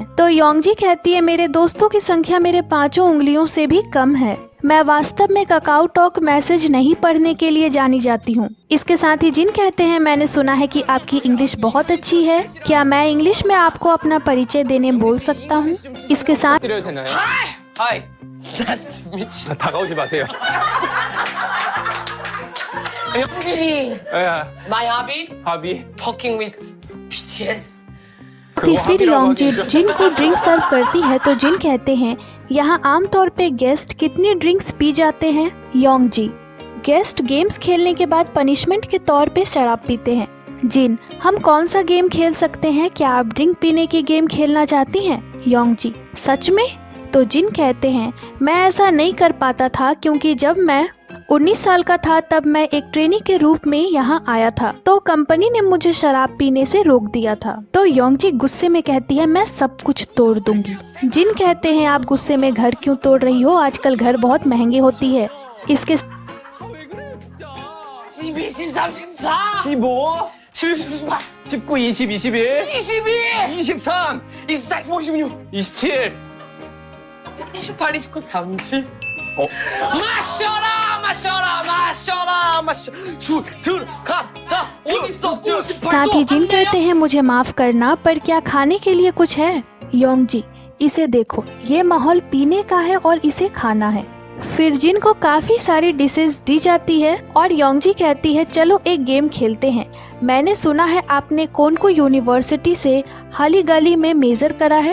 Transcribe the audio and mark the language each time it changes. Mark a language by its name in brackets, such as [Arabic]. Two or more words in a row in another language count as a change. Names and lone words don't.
[Hindi] तो योंगजी कहती है मेरे दोस्तों की संख्या मेरे 5 उंगलियों से भी कम है। मैं वास्तव में काकाओ टॉक मैसेज नहीं पढ़ने के लिए जानी जाती हूँ। इसके साथ ही जिन कहते हैं मैंने सुना है कि आपकी इंग्लिश बहुत अच्छी है, क्या मैं इंग्लिश में आपको अपना परिचय देने बोल सकता हूँ? इसके साथ [Korean] 드려도 되나요? 하이. [English] Nice to meet you. [Korean] 다가오지 마세요. 영진이. 예. [English] My hobby? [Korean] 합의. [English] Talking with BTS. [Hindi] थी फिर योंगजी जिन को ड्रिंक सर्व करती है तो जिन कहते हैं यहाँ आमतौर पे गेस्ट कितनी ड्रिंक्स पी जाते हैं? योंगजी, गेस्ट गेम्स खेलने के बाद पनिशमेंट के तौर पे शराब पीते हैं। जिन, हम कौन सा गेम खेल सकते हैं? क्या आप ड्रिंक पीने की गेम खेलना चाहती हैं? योंगजी, सच में? तो जिन कहते हैं मैं ऐसा नहीं कर पाता था क्योंकि जब मैं 19 साल का था तब मैं एक ट्रेनी के रूप में यहाँ आया था, तो कंपनी ने मुझे शराब पीने से रोक दिया था। तो योंगजी गुस्से में कहती है मैं सब कुछ तोड़ दूंगी। जिन कहते हैं आप गुस्से में घर क्यों तोड़ रही हो? आजकल घर बहुत महंगे होती है। इसके [Korean] 왜 그래 진짜. 12, 13, 14, 15, 16, 18, 19, 20, 21, 22, 23, 24, 25, 26, 27. 28, 29, 30. 어? 마셔라, 마셔라, 마셔라, 마셔. 술 들어간다. 어딨어? 58도. [Hindi] साथ ही जिन कहते हैं मुझे माफ करना पर क्या खाने के लिए कुछ है? योंगजी, इसे देखो, ये माहौल पीने का है और इसे खाना है। फिर जिन को काफी सारी डिशेस दी जाती है और योंगजी कहती है चलो एक गेम खेलते हैं। मैंने सुना है आपने कौन को यूनिवर्सिटी से हाली गली में मेजर करा है।